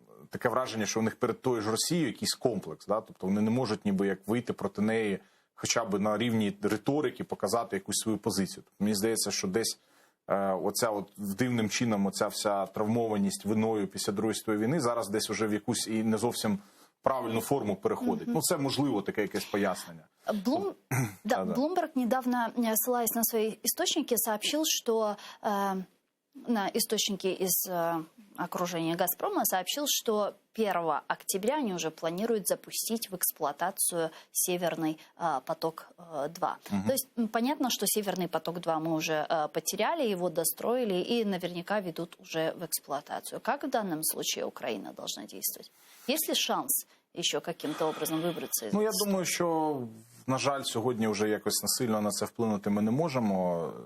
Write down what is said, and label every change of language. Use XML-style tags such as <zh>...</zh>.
<uk>Таке враження, що у них перед тою ж Росією якийсь комплекс, да? Тобто вони не можуть ніби як вийти проти неї хоча б на рівні риторики, показати якусь свою позицію. Тобто, мені здається, що десь оця от дивним чином оця вся травмованість виною після Другої світової війни зараз десь уже в якусь і не зовсім правильну форму переходить. Ну, це можливо таке якесь пояснення.</uk> <ru>Bloomberg недавно, ссылаясь на свои источники, сообщил, что на источники из окружения «Газпрома», сообщил, что 1 октября они уже планируют запустить в эксплуатацию «Северный поток-2». То есть понятно, что «Северный поток-2» мы уже потеряли, его достроили и наверняка ведут уже в эксплуатацию. Как в данном случае Украина должна действовать? Есть ли шанс еще каким-то образом</ru> <uk>вибратися із... Ну, я думаю, що, на жаль, сьогодні вже якось насильно на це вплинути ми не можемо.</uk>